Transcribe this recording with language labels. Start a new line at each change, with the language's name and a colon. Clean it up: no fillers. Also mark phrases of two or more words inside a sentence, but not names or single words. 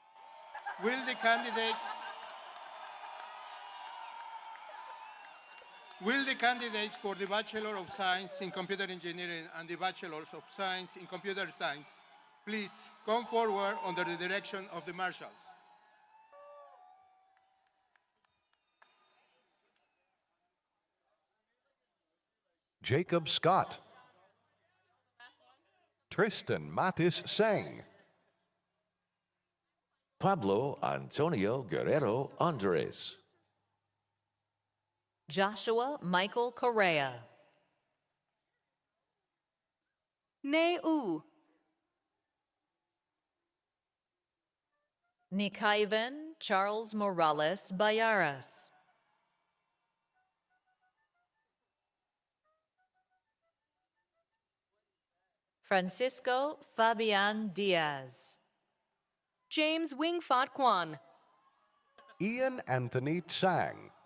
English: Will the candidates Will the candidates for the Bachelor of Science in Computer Engineering and the Bachelor of Science in Computer Science please come forward under the direction of the marshals? Jacob Scott. Tristan Matis Seng. Pablo Antonio Guerrero Andres. Joshua Michael Correa. Neu. Nikaivan Charles Morales Bayaras. Francisco Fabian Diaz. James Wingfat Kwan. Ian Anthony Tsang.